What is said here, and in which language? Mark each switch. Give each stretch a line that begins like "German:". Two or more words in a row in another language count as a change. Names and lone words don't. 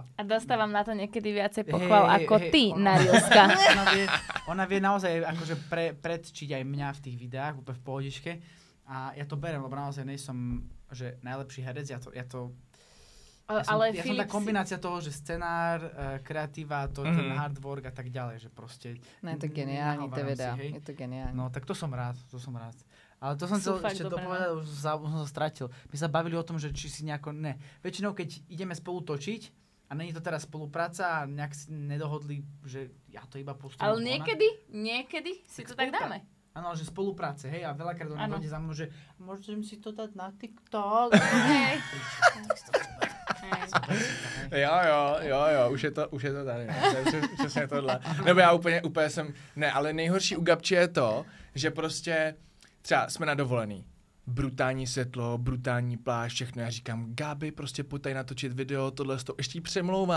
Slovak: dostávam na to niekedy viacej pochval ako ty, Narielska. Ona vie naozaj akože predčiť aj mňa v tých videách, úplne v pohodičke. A ja to berem, lebo naozaj nejsom že najlepší herec, ja som tá kombinácia toho, že scenár, kreatíva, ten hard work a tak ďalej, že proste... No je to geniálne, tie videá, je to geniálne. No tak to som rád. Ale to som chcel ešte dopovedať, už som sa stratil. My sa bavili o tom, že či si nejako... Ne. Väčšinou, keď ideme spolu točiť, a není to teraz spolupráca a nejak si nedohodli, že ja to iba pustím. Ale niekedy si to tak dáme. Áno, že spolupráce, hej, a veľakrát ona dojde za mnou, že môžem si to dať na TikTok.
Czech: Jo, už je to tady. Přesně tohle. Nebo já úplně jsem, ne, ale nejhorší u Gabči je to, že prostě třeba jsme na dovolený. Brutální světlo, brutální pláž, všechno. Já říkám, Gabi, prostě pojď tady natočit video, tohle, ještě jí přemlouvám.